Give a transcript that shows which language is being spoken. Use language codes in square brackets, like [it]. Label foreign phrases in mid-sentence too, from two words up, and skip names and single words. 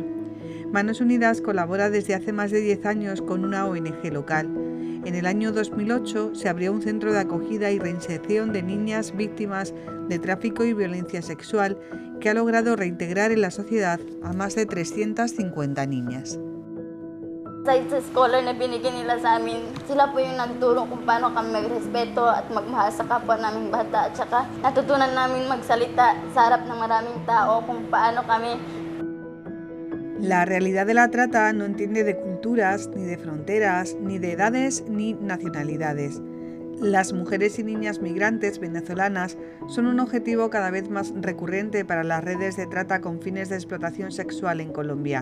[es] Manos Unidas colabora desde hace más de 10 años con una ONG local. En el año 2008 se abrió un centro de acogida y reinserción de niñas víctimas de tráfico y violencia sexual que ha logrado reintegrar en la sociedad a más de 350 niñas. [tl] Sa scholar na binigyan nila sa amin, sila po yung nagtulong kung paano kami magrespeto at magmahal sa kapwa naming bata at saka natutunan namin magsalita sa harap ng maraming tao kung paano kami. [es] La realidad de la trata no entiende de culturas, ni de fronteras, ni de edades, ni nacionalidades. Las mujeres y niñas migrantes venezolanas son un objetivo cada vez más recurrente para las redes de trata con fines de explotación sexual en Colombia.